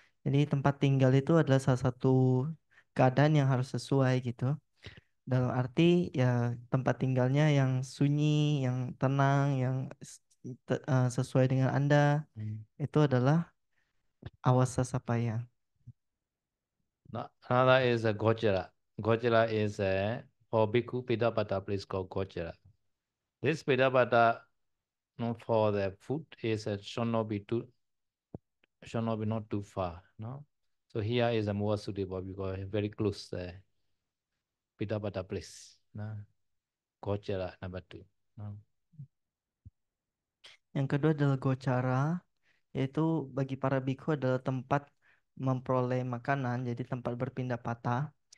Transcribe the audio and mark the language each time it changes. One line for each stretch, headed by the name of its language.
Indonesian: Jadi tempat tinggal itu adalah salah satu keadaan yang harus sesuai gitu. Dalam arti ya tempat tinggalnya yang sunyi, yang tenang, yang sesuai dengan Anda. Itu adalah awasa sapaya.
English: Another is a Gojira. Gojira is a for Bhikkhu Pidapata place called Gojira. This Pidapata for the food is should not be not too far. No, so here is a more suitable because very close Pidapata place. No, Gojira number two. No.
Indonesian: Yang kedua adalah gocara, yaitu bagi para bikhu adalah tempat memperoleh makanan, jadi tempat berpindah patah.